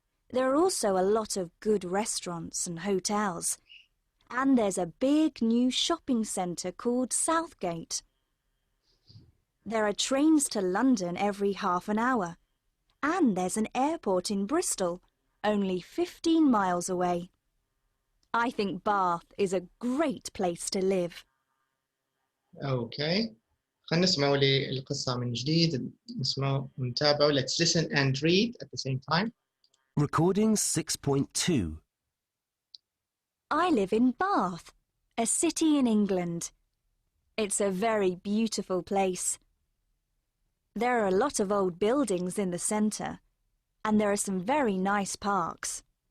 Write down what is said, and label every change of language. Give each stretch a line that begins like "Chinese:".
English: There are also a lot of good restaurants and hotels, and there's a big new shopping centre called Southgate. There are trains to London every half an hour, and there's an airport in Bristol, only 15 miles away. I think Bath is a great place to live. Okay.
Arabic: خلينا نسمعوا للقصة من جديد. نسمعوا ونتابعوا.
English: Let's listen and read at the same time. Recording 6.2. I live in Bath, a city in England. It's a very beautiful place. There are a lot of old buildings in the centre, and there are some very nice parks.